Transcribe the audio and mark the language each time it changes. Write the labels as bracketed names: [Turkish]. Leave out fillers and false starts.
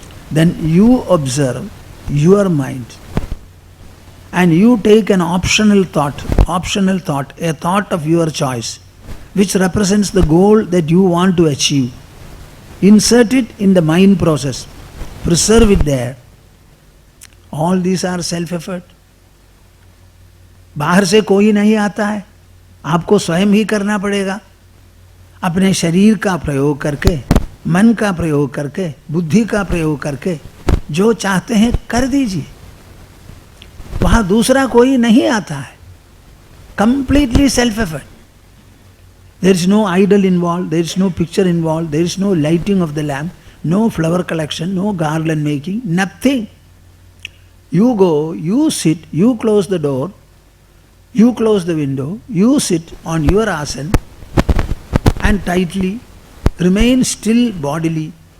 [English] Then you observe your mind. And you take an optional thought, a thought of your choice, which represents the goal that you want to achieve. Insert it in the mind process. Preserve it there. All these are self-effort. [Hindi] बाहर से कोई नहीं आता है, आपको स्वयं ही करना पड़ेगा. अपने शरीर का प्रयोग करके, मन का प्रयोग करके, बुद्धि का प्रयोग करके, जो चाहते हैं कर दीजिए. वहां दूसरा कोई नहीं आता है. [English] Completely self-effort. There is no idol involved, there is no picture involved, there is no lighting of the lamp, no flower collection, no garland making, nothing. You go, you sit, you close the door, you close the window, you sit on your asana and tightly remain still bodily.